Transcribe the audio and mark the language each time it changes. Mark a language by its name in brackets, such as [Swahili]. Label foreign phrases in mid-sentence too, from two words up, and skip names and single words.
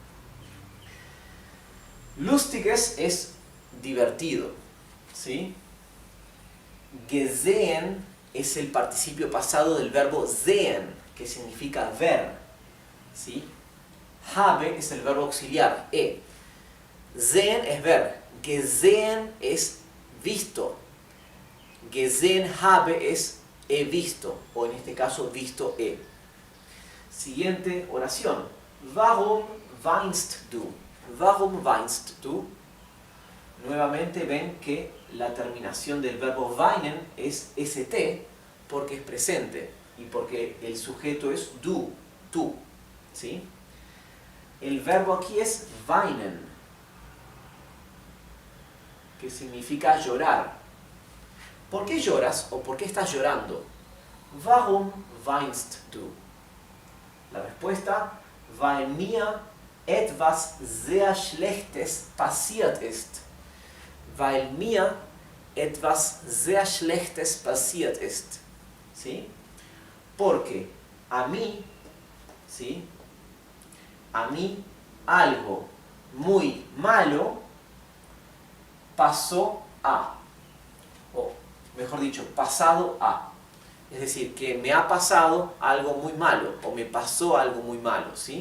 [Spanish] Lustiges es divertido, ¿sí? Gesehen es el participio pasado del verbo sehen, que significa ver, ¿sí? Habe es el verbo auxiliar, e. Sehen es ver, gesehen es visto, [German] gesehen habe [Spanish] es he visto, o en este caso visto he. Siguiente oración. [German] Warum weinst du? Warum weinst du? [Spanish] Nuevamente ven que la terminación del verbo weinen es st porque es presente y porque el sujeto es du, tú, ¿sí? El verbo aquí es weinen, que significa llorar. ¿Por qué lloras o por qué estás llorando? [German] Warum weinst du? [Spanish] La respuesta, [German] weil mir etwas sehr Schlechtes passiert ist. Weil mir etwas sehr Schlechtes passiert ist. [Spanish] ¿Sí? Porque a mí, ¿sí? A mí algo muy malo pasó a, o mejor dicho, pasado a. Es decir, que me ha pasado algo muy malo, o me pasó algo muy malo, ¿sí?